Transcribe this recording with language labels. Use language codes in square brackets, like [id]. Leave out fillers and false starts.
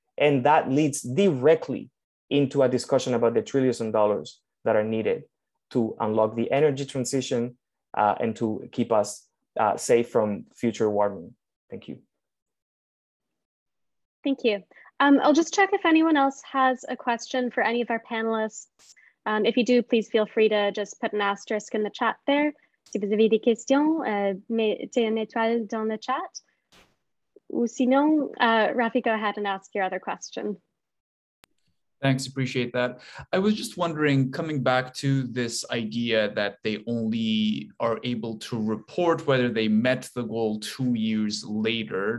[en] And that leads directly into a discussion about the trillions of dollars that are needed to unlock the energy transition and to keep us safe from future warming. Thank you. Thank you. I'll just check if anyone else has a question for any of our panelists. If you do, please feel free to just put an asterisk in the chat there. [fr] Si vous avez des questions, mettez une étoile dans le chat. Ou sinon, [en] Rafi, go ahead and ask your other question. Thanks, appreciate that. I was just wondering, coming back to this idea that they only are able to report whether they met the goal 2 years later.